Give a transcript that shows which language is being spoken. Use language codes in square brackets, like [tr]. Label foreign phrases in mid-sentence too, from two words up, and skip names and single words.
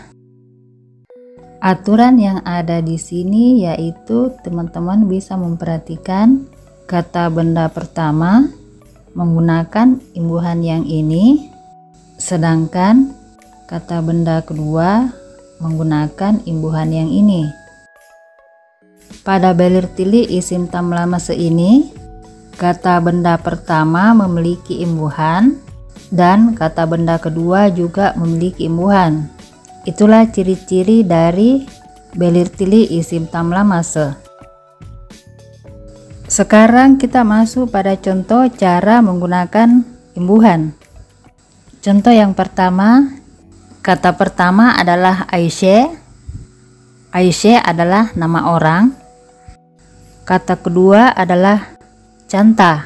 [id] Aturan yang ada di sini yaitu teman-teman bisa memperhatikan kata benda pertama menggunakan imbuhan yang ini, sedangkan kata benda kedua menggunakan imbuhan yang ini. Pada [tr] belirtili isim tamlaması [id] ini, kata benda pertama memiliki imbuhan dan kata benda kedua juga memiliki imbuhan. Itulah ciri-ciri dari [tr] belirtili isim tamlaması. [id] Sekarang kita masuk pada contoh cara menggunakan imbuhan. Contoh yang pertama, kata pertama adalah Aisyah. Aisyah adalah nama orang. Kata kedua adalah Canta.